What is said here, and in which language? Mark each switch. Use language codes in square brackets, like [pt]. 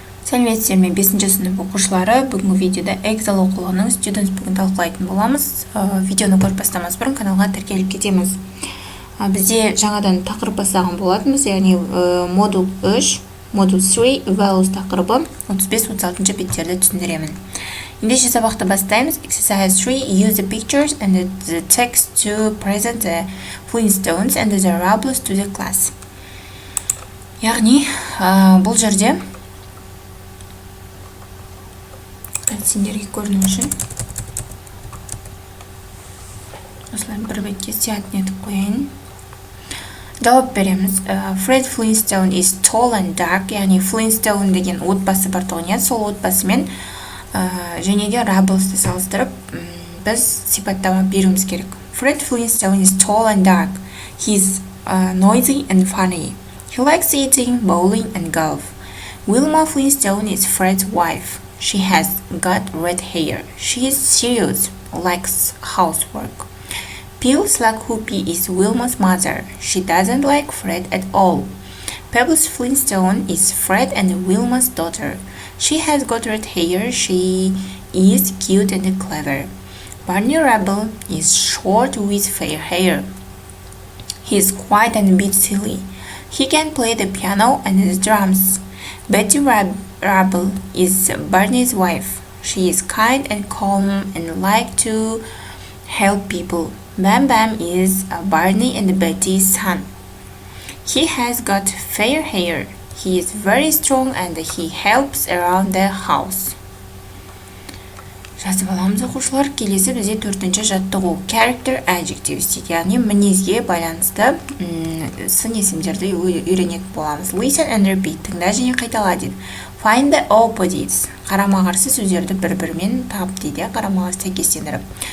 [kk] Сәлеметсіздер ме 5-ші сынып оқушылары, бүгінгі видеода Excel оқулығының Students бүгін талқылайтын боламыз. Видеоны көріп бастамас бұрын каналға тіркеліп кетеміз. Бізде жаңадан тақырып бастаған болатынбыз, яғни модуль 3, модуль 3 values тақырыбы 35-36 беттерді түсіндіремін. Ендеше сабақты бастаймыз. [en] Exercise 3, use the pictures and the text to present the Flintstones and the Rubbles to the class. [kk] Яғни бұл жерде сендерге көріну үшін осылай бір бетке сиятын етіп қояйын. Жауап береміз. [en] Fred Flintstone is tall and dark, [kk] яғни Flintstone деген отбасы бар тұғын, сол отбасымен және де Rubbles'ты салыстырып біз сипаттама беруіміз керек. [en] Fred Flintstone is tall and dark. He's noisy and funny. He likes eating, bowling and golf. Wilma Flintstone is Fred's wife. She has got red hair. She is serious, likes housework. Peel Slughoopy is Wilma's mother. She doesn't like Fred at all. Pebbles Flintstone is Fred and Wilma's daughter. She has got red hair. She is cute and clever. Barney Rubble is short with fair hair. He is quiet and a bit silly. He can play the piano and the drums. Betty Rubble is Barney's wife. She is kind and calm and like to help people. Bam Bam is Barney and Betty's son. He has got fair hair. He is very strong and he helps around the house. [kk] Жазып аламыз оқушылар. Келесі бізде 4-ші жаттығу character adjectives дейді. Яғни мінезге байланысты сын есімдерді үйренетін боламыз. [en] Listen and repeat. [kk] Тыңда және қайтала дейді. [en] Find the opposites. [kk] Қарама-қарсы сөздерді бір-бірімен тап дейді. Қарама-қарсы сәйкестендіріп.